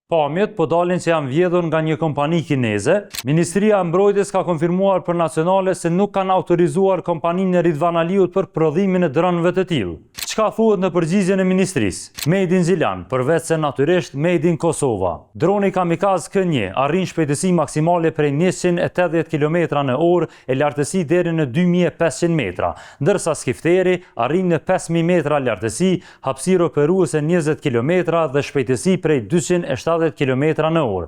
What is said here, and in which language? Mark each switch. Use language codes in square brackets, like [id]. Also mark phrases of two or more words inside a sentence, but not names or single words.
[sq] Pamjet po dalin që janë vjedhur nga një kompani kineze. Ministria e Mbrojtjes ka konfirmuar për nacionale se nuk kanë autorizuar kompaninë e Ridvan Aliut për prodhimin e dronëve të tillë. Çka thuhet në përgjigjen e ministrisë? [en] Made in [sq] Zilan, përveç se natyrisht [en] Made in [sq] Kosova. Droni Kamikaz K1 arrin shpejtësi maksimale prej 180 km/h e lartësi deri në 2500 metra, ndërsa skifteri arrin në 5000 metra lartësi, hapësirë operuese 20 km dhe shpejtësi prej 270 km/h.